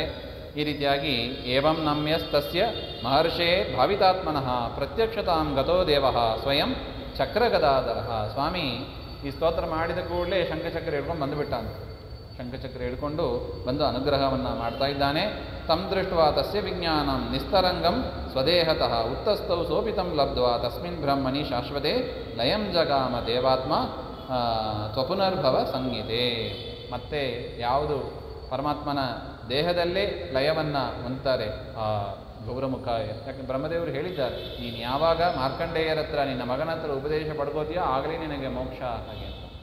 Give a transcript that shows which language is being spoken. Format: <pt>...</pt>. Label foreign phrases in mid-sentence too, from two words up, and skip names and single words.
<kn>ಈ ರೀತಿಯಾಗಿ</kn> <sa>ಏವಂ ನಮ್ಯಸ್ತಸ್ಯ ಮಹರ್ಷೇ ಭಾವಿತಾತ್ಮನಃ ಪ್ರತ್ಯಕ್ಷತಾಂ ಗತೋ ದೇವಃ ಸ್ವಯಂ ಚಕ್ರಗದಾಧರ.</sa> <kn>ಸ್ವಾಮಿ ಈ ಸ್ತೋತ್ರ ಮಾಡಿದ ಕೂಡಲೇ ಶಂಖಚಕ್ರ ಹಿಡ್ಕೊಂಡು ಬಂದುಬಿಟ್ಟ ಅಂತ. ಶಂಖಚಕ್ರ ಹಿಡ್ಕೊಂಡು ಬಂದು ಅನುಗ್ರಹವನ್ನು ಮಾಡ್ತಾ ಇದ್ದಾನೆ.</kn> <sa>ತಂ ದೃಷ್ಟ್ವಾ ತಸ್ಯ ವಿಜ್ಞಾನಂ ನಿಸ್ತರಂಗಂ ಸ್ವದೇಹತಃ ಉತ್ತಸ್ಥೌ ಸೋಪಿತಂ ಲಬ್ಧ್ವಾ ತಸ್ಮಿನ್ ಬ್ರಹ್ಮಣಿ ಶಾಶ್ವತೆ ಲಯಂ ಜಗಾಮ ದೇವಾತ್ಮ ತ್ವಪುನರ್ಭವ ಸಂಹಿತೆ.</sa> <kn>ಮತ್ತೆ ಯಾವುದು ಪರಮಾತ್ಮನ ದೇಹದಲ್ಲೇ ಲಯವನ್ನು ಹೊಂದ್ತಾರೆ ಆ ಗೌರಮುಖ. ಯಾಕೆ ಬ್ರಹ್ಮದೇವರು ಹೇಳಿದ್ದಾರೆ, ನೀನು ಯಾವಾಗ ಮಾರ್ಕಂಡೇಯರ ಹತ್ರ ನಿನ್ನ ಮಗನ ಹತ್ರ ಉಪದೇಶ ಪಡ್ಕೋತೀಯೋ ಆಗಲೇ ನಿನಗೆ ಮೋಕ್ಷ ಹಾಗೆ ಅಂತ.</kn>